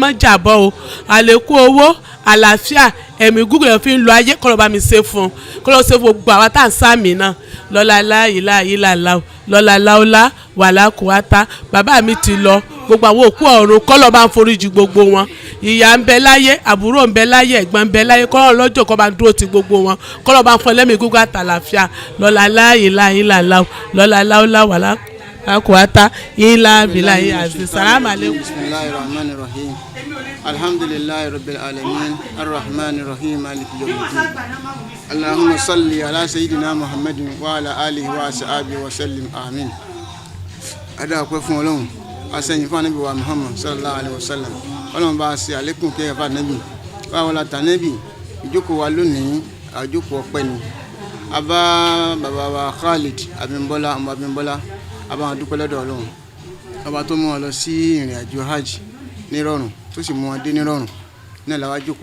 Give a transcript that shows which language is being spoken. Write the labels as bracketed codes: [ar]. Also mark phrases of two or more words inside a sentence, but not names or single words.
[yo] mọ́ jàbọ́ o àlékún owó àlàáfíà ẹ̀mí gúgùn ẹ̀ fi ń lo ayé kọ́ ló bá mi ṣe fún kọ́ ló ṣe fún gbogbo àwọn tá à ń sàmì náà lọ́la láàyè láàyè làlà lọ́la [ar] لا حول ولا قوة [yo] bàbá mi ti lọ gbogbo àwọn òkú ọ̀run kọ́lọ́ bá ń foríjì gbogbo wọn ìyá ń bẹ láyé àbúrò ń bẹ láyé ẹ̀gbọ́n ń bẹ láyé kọ́lọ́ lọ́jọ́ kọ́ bá ń dúró ti gbogbo wọn kọ́lọ́ bá ń fọ lẹ́mìí gúgú àtàlàfíà lọ́la láàyè láàyè làlá lọ́la [ar] لا حول ولا قوة إلا بالله [yo] àti sàlámà lẹ́kùn. [ar] بسم الله الرحمن الرحيم الحمد لله رب العالمين الرحمن الرحيم مالك يوم الدين اللهم صل على سيدنا محمد وعلى آله وصحبه وسلم آمين. [yo] Adá ọpẹ́ fún Ọlọ́run asẹ́yìn fún Ànábì wa Muhammad [ar] صلى الله عليه وسلم [yo] Ọlọ́run bá ṣe àlékún kẹ́ ẹ̀fà Ànábì báwọn la tà Ànábì ìjókòó wa lónìí àjókòó ọpẹ́ ni abá bàbá wa Khalid Abímbọ́lá ọmọ Abímbọ́lá abá wọn dúpẹ́ lọ́dọ̀ Ọlọ́run ọba tó mú wọn lọ sí ìrìn àjò hajj nírọ̀rùn tó sì mú wọn dé nírọ̀rùn náà làwọn àjókòó